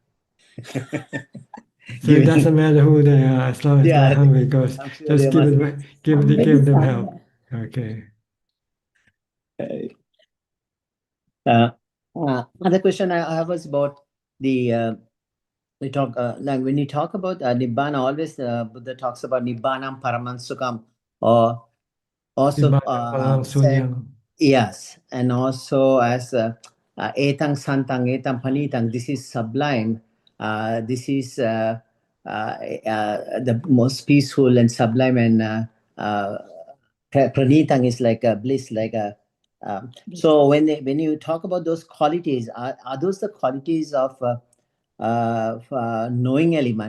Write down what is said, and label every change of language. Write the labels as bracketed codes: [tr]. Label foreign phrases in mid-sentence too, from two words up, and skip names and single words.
[en] So it doesn't matter who they are as long as they're hungry, because I'm sure just there give must it, be give them help. Okay. Other question I have was about the we talk like when you talk about nibbana, always Buddha talks about [pi] nibbanam paraman sukham, [en] or also say, yes, and also as [pi] etang santang etang panitang, [en] this is sublime, this is the most peaceful and sublime, and pranitang is like a bliss, like a so when you talk about those qualities, are those the qualities of knowing element?